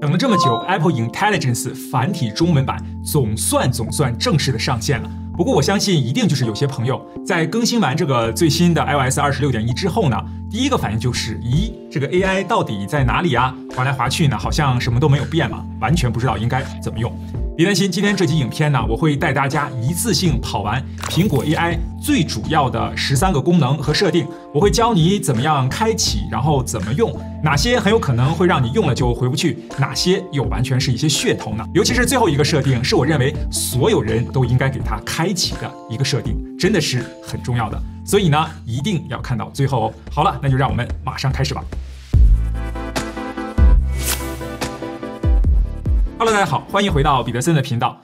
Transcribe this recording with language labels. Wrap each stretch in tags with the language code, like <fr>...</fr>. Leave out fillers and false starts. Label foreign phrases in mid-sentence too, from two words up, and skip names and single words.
<zh>了這麼久 ，Apple Intelligence 繁體中文版總算正式的上線了。不過我相信一定就是有些朋友在更新完这個最新的 iOS 26.1 之後呢，第一個反應就是咦，這個 AI 到底在哪裡啊？滑來滑去呢，好像什麼都沒有變嘛，完全不知道應該怎麼用。別擔心，今天這期影片呢，我會帶大家一次性跑完蘋果 AI 最主要的13個功能和設定，我會教你怎麼樣開啟，然後怎麼用，哪些很有可能會讓你用了就回不去，哪些又完全是一些噱頭呢？尤其是最後一個設定，是我認為所有人都應該給它開啟的一個設定，真的是很重要的。所以呢，一定要看到最後哦。好了，那就讓我們馬上開始吧。Hello， 大家好，歡迎回到彼得森的頻道。</zh>